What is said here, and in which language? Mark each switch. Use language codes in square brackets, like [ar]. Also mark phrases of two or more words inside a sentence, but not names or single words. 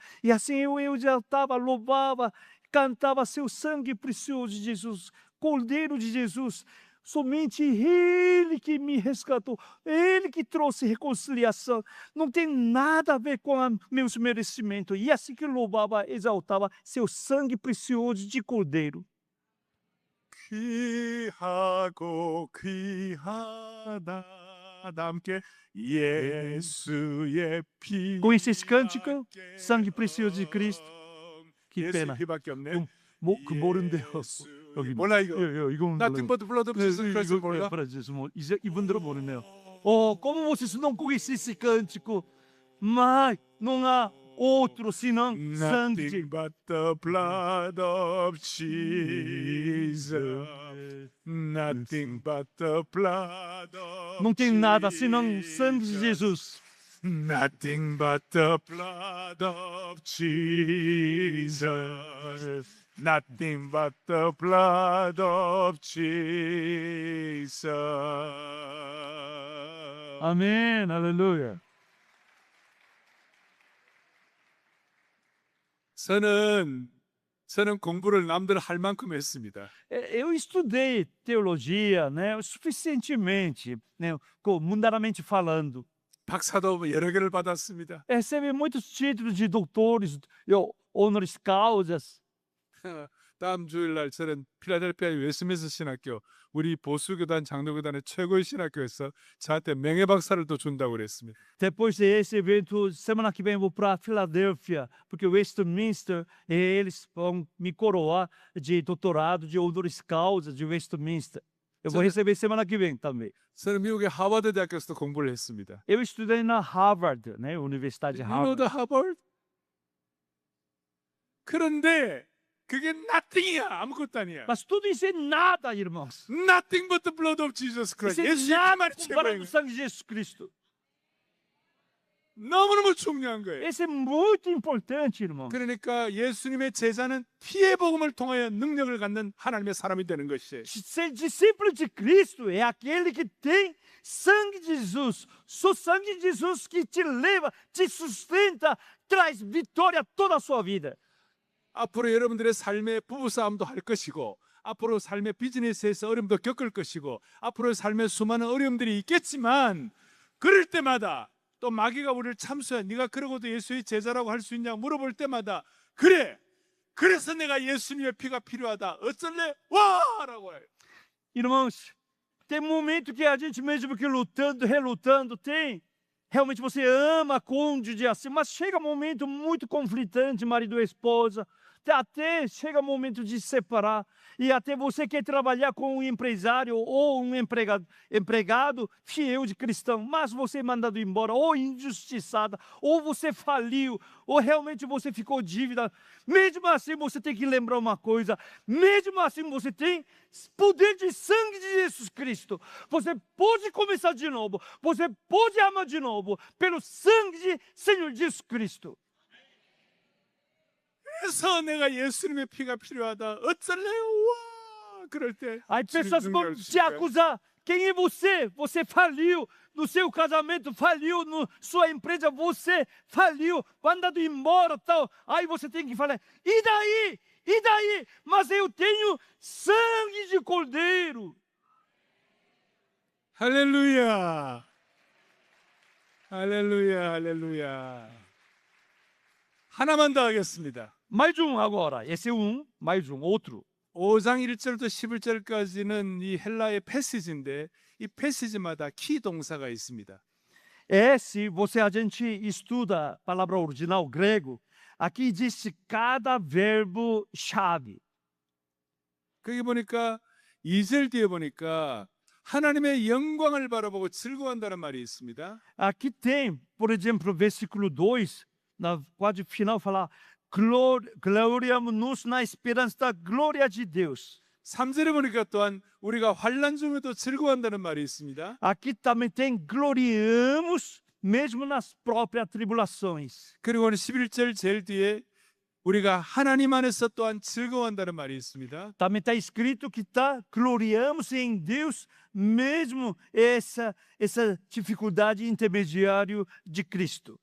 [pt] E assim eu exaltava, louvava, cantava seu sangue precioso de Jesus, Cordeiro de Jesus. Somente Ele que me resgatou, Ele que trouxe reconciliação. Não tem nada a ver com meus merecimentos. E assim que louvava, exaltava seu sangue precioso de Cordeiro. [ko] 귀하고 귀하다 함께 예수의 피. [pt] Conhece esse cântico? Sangue precioso de Cristo. Que [ko] 예수의 [pt] pena. [ko] 피밖에 없네. 그 모른대요. 여기 몰라 이거. 이건 [en] Nothing but the blood of Jesus Christ 몰라. [ko] 이분들은 모르네요. [pt] Como vocês não conhecem esse cântico? Mas não há outro senão sangue de [en] Nothing but the blood of Jesus. Nothing but the blood of [pt] Não tem nada senão sangue de Jesus. [en] Nothing but the blood of Jesus. Nothing but the blood of Jesus. [pt] Amém, aleluia. [ko] 저는 공부를 남들 할 만큼 했습니다. [pt] Eu estudei teologia, né, suficientemente, né, mundanamente falando. [ko] 박사도 여러 개를 받았습니다. [pt] Recebi muitos títulos de doutores, [la] honoris causas. [ko] 다음 주일날 저는 필라델피아 웨스민스터 신학교 우리 보수교단 장로교단의 최고의 신학교에서 저한테 명예 박사를 또 준다고 그랬습니다. [pt] Depois desse evento, semana que vem eu vou para Filadélfia, porque o Westminster, eles vão me coroar de doutorado de [la] honoris causa [pt] de Westminster. Eu vou receber semana que vem também. [ko] 저는 미국의 하버드 대학교에서도 공부를 했습니다. [pt] Eu estudei na Harvard, né, Universidade de [en] You know Harvard. the Harvard? [ko] 그런데 그게 nothing이야. 아무것도 아니야. [pt] Mas tudo isso é nada, irmãos. [en] Nothing but the blood of Jesus Christ. [pt] Isso é [ko] 예수의 [pt] nada [ko] 피만이 [pt] comparado [ko] 최고인 [pt] com o [ko] 거야. [pt] sangue de Jesus Cristo. [ko] 너무너무 중요한 거예요. [pt] Esse é muito importante, irmão. [ko] 그러니까 예수님의 제자는 피의 복음을 통하여 능력을 갖는 하나님의 사람이 되는 것이. [pt] Ser discípulo de Cristo é aquele que tem sangue de Jesus. Só sangue de Jesus que te leva, te sustenta, traz vitória a toda a sua vida. [ko] 앞으로 여러분들의 삶의 부부싸움도 할 것이고 앞으로 삶의 비즈니스에서 어려움도 겪을 것이고 앞으로 삶의 수많은 어려움들이 있겠지만 그럴 때마다 또 마귀가 우리를 참수해 네가 그러고도 예수의 제자라고 할 수 있냐고 물어볼 때마다 그래 그래서 내가 예수님의 피가 필요하다 어쩔래 와 라고 해요. [pt] Irmãos, tem momento que a gente mesmo que lutando, relutando, tem. Realmente você ama a cônjuge assim, mas chega um momento muito conflitante, marido e esposa. Até chega o momento de separar. E até você quer trabalhar com um empresário ou um empregado fiel de cristão, mas você é mandado embora, ou injustiçada, ou você faliu, ou realmente você ficou dívida. Mesmo assim, você tem que lembrar uma coisa: mesmo assim, você tem poder de sangue de Jesus Cristo. Você pode começar de novo, você pode amar de novo, pelo sangue de Senhor Jesus Cristo. [ko] 그래서 내가 예수님의 피가 필요하다 어쩔래 와 그럴 때 [pt] Aí pessoas [ko] 주님 [pt] vão [ko] 능력을 [pt] te [ko] 주실 거예요. [pt] acusar. Quem é você? Você faliu no seu casamento, faliu na sua empresa, você faliu, mandado embora, tal. Aí você tem que falar: e daí? E daí? Mas eu tenho sangue de cordeiro. [ko] 할렐루야 할렐루야 할렐루야 하나만 더 하겠습니다. [pt] Mais um agora. Esse é um, mais um, outro. [ko] 5장 1절부터 11절까지는 이 헬라의 패시지인데 이 패시지마다 키 동사가 있습니다. [pt] Esse, a gente estuda a palavra original grego, aqui diz cada verbo chave. [ko] 거기 보니까 2절 뒤에 보니까 하나님의 영광을 바라보고 즐거워한다는 말이 있습니다. [pt] Aqui tem, por exemplo, versículo 2, na quase final, fala: gloriamo-nos na esperança da glória de Deus. [ko] 3절에 보니까 또한 우리가 환난 중에도 즐거워한다는 말이 있습니다. [pt] Aqui também tem gloriamos mesmo nas próprias tribulações. [ko] 그리고는 11절 제일 뒤에 우리가 하나님 안에서 또한 즐거워한다는 말이 있습니다. [pt] Também está escrito que gloriamos em Deus mesmo essa dificuldade intermediário de Cristo.